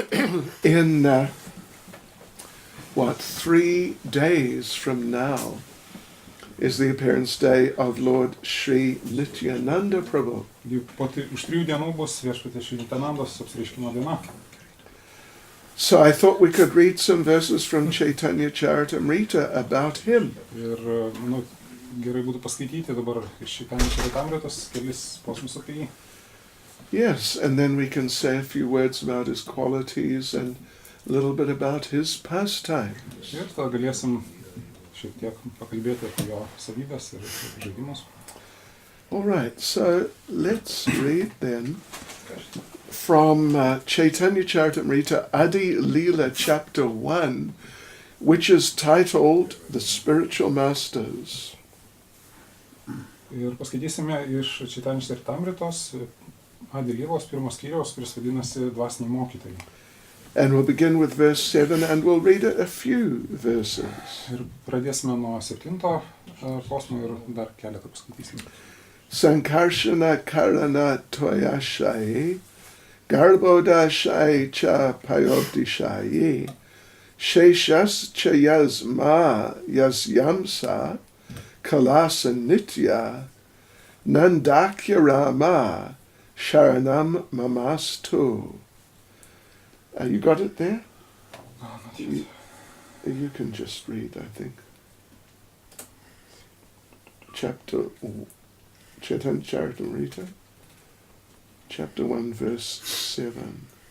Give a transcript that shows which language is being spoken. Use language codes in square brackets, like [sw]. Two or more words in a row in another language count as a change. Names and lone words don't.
[en] in 3 days from now is the appearance day of Lord Sri Nityananda Prabhu. [lt] Už 3 dienų bus viešpaties Šri Nityanandos apsireiškimo diena. [en] So I thought we could read some verses from Caitanya Charitamrita about him. [lt] Ir manau, gerai būtų paskaityti dabar iš Caitanya Charitamritos kelis posmus apie jį. [en] Yes, and then we can say a few words about his qualities and a little bit about his pastimes. [lt] Ir tada galėsim šiek tiek pakalbėti apie jo savybės ir žaidimus. [en] All right, so let's read then from Caitanya Charitamrita Adi Leela chapter 1, which is titled The Spiritual Masters. [lt] Ir paskaitysime iš Caitanya Charitamritos Adi Leelos 1 skyriaus, kuris vadinasi Dvasiniai mokytojai. [en] And we'll begin with verse 7 and we'll read a few verses. [lt] Ir pradėsime nuo 7 posmo ir dar keletą paskaitysime. [sa] Sankarshana karana toyashai, garbodashai cha payobdishai, sheshas cha yasma yasyamsa, kalasa nitya, nandakya rama, sharanam mamastu. [en] You got it there? No, not yet. You can just read, I think. Chapter Chaitanya Charitamrita, chapter 1, verse 7.